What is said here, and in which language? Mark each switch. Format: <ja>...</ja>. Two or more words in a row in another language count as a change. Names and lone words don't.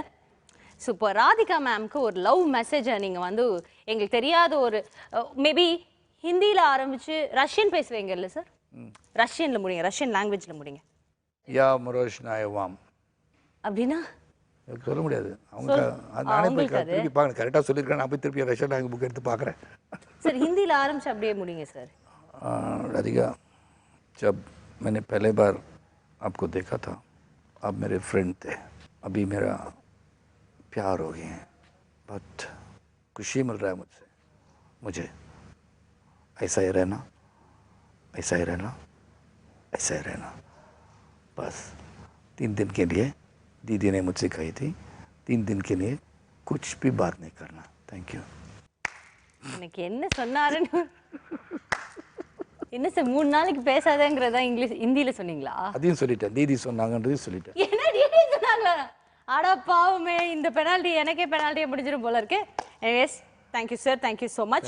<ta>ஸோ இப்போ ராதிகா மேம்க்கு ஒரு</ta> <en>love message</en> <ta>நீங்கள் வந்து எங்களுக்கு தெரியாத ஒரு மேபி ஹிந்தியில் ஆரம்பித்து ரஷ்யன் பேசுவீங்கல்ல சார், ரஷ்யனில் முடியுங்க,</ta> <en>Russian language</en> <ta>முடியுங்க. யா மரோஷ்னாய வாம் அப்படின்னா எனக்கு சொல்ல முடியாது. அவங்க நானே போய் திருப்பி பார்க்கணும், கரெக்டாக சொல்லியிருக்கேன். நான் போய் திருப்பி</ta> <en>Russian language book</en> <ta>எடுத்து பார்க்குறேன். சார் ஹிந்தியில் ஆரம்பிச்சு அப்படியே முடியுங்க சார்.</ta> <hi>राधिका, जब मैंने पहले बार आपको देखा था आप मेरे फ्रेंड थे, अभी मेरा प्यार हो गए हैं, बहुत खुशी मिल रहा है मुझे ऐसा ही रहना, ऐसा ही रहना, ऐसा ही रहना. बस 3 दिन के लिए दीदी ने मुझसे कही थी, 3 दिन के लिए कुछ भी बात नहीं करना.</hi> <en>Thank you.</en> <ta>எனக்கு என்ன சொன்னாருன்னு என்ன சார் 3 நாளைக்கு பேசாதேங்கிறதா இங்கிலீஷ் ஹிந்தியில சொன்னீங்களா? அதையும் சொல்லிட்டேன், தீதி சொன்னாங்கன்றதையும் சொல்லிட்டேன். என்ன டீடி சொன்னாங்களா? அட பாவமே, இந்த பெனால்ட்டி எனக்கே பெனால்ட்டியை முடிஞ்சிரும் போல இருக்கு.</ta> <en>Anyways, thank you sir, thank you so much.</en>